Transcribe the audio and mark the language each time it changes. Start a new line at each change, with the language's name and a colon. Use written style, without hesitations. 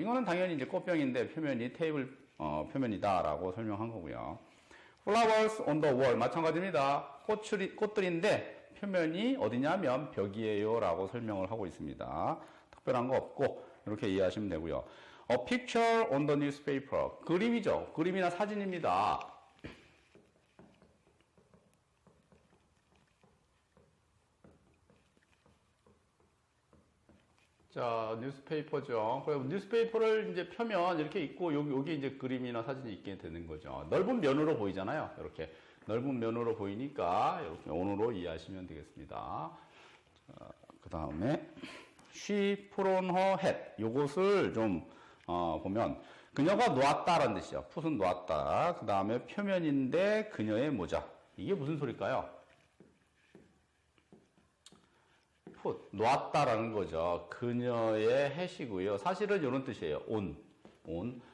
Korean: 이거는 당연히 이제 꽃병인데 표면이 테이블 표면이다라고 설명한 거고요.
English: Flowers on the wall.
Korean: 마찬가지입니다. 꽃들인데 표면이 어디냐면 벽이에요라고 설명을 하고 있습니다. 특별한 거 없고 이렇게 이해하시면 되고요.
English: A picture on the newspaper.
Korean: 그림이죠. 그림이나 사진입니다. 자, 뉴스페이퍼죠. 그래서 뉴스페이퍼를 이제 펴면 이렇게 있고 여기 이제 그림이나 사진이 있게 되는 거죠. 넓은 면으로 보이잖아요. 이렇게 넓은 면으로 보이니까 이렇게 온으로 이해하시면 되겠습니다. 그 다음에
English: She put on her hat.
Korean: 요것을 좀 보면 그녀가 놓았다라는 뜻이죠. put은 놓았다. 그 다음에 표면인데 그녀의 모자. 이게 무슨 소릴까요? put, 놓았다라는 거죠. 그녀의 hat이고요. 사실은 이런 뜻이에요. on.